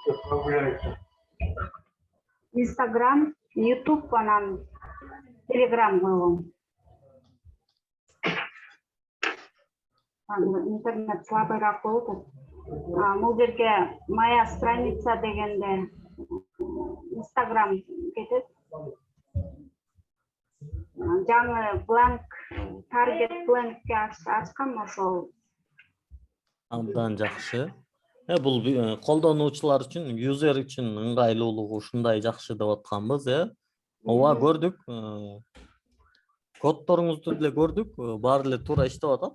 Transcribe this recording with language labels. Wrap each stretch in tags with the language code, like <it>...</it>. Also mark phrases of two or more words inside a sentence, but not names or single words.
<ky>Instagram, YouTube анан Telegram койгом. Интернет слабыйраак болуп атат. Бул жерге</ky> <ru>моя страница</ru> <ky>дегенде Instagram кетет. Жаңы</ky> <en>blank target blankке</en> <ky>ачкам ошол. Абдан жакшы. Бул колдонуучулар үчүн, юзер үчүн ыңгайлуулугу ушундай жакшы деп атканбыз, Ооба көрдүк. Кодторуңузду деле көрдүк. Баары эле туура иштеп атат.</ky>